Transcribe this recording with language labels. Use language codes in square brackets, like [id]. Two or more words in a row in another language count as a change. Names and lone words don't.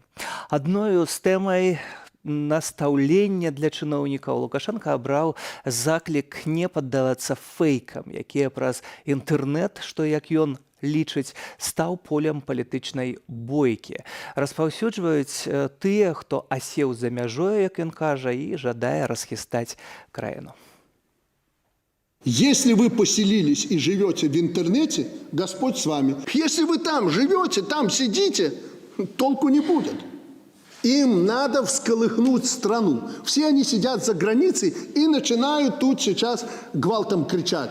[be] Адною з тэмай настаўлення для чыноўнікаў Лукашенко абраў заклік не паддавацца фэйкам, якія праз інтэрнэт, што, як ён лічыць, стаў полем палітычнай бойкі. Распаўсюджваюць тыя, хто асеў за мяжою, як ён кажа, і жадае расхістаць краіну. [ru] Если вы поселились и живете в интернете, Господь с вами. Если вы там живете, там сидите, толку не будет. Им надо всколыхнуть страну. Все они сидят за границей и начинают тут сейчас гвалтом кричать.